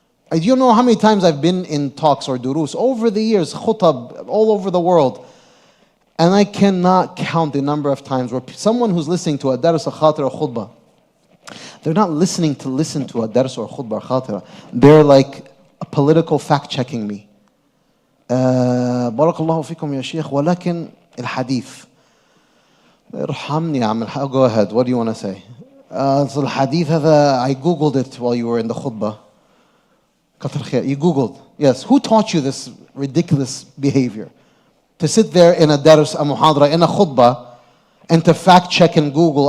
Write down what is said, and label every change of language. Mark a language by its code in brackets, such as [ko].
[en] Do you know how many times I've been in talks or durus over the years, khutab, all over the world, and I cannot count the number of times where someone who's listening to a dars or khatira or khutbah, they're not listening to listen to a dars or khutbah or khatira. They're like a political fact-checking me. [ar] بارك الله فيكم يا شيخ ولكن الحديث ارحمني يا عم. [en] Go ahead, what do you want to say? So [ar] الحديث هذا, [en] I googled it while you were in the khutbah. [ar] كتر خير. [en] You googled. Yes. Who taught you this ridiculous behavior? To sit there in a dars, a muhadra, in a khutbah, and to fact check and Google.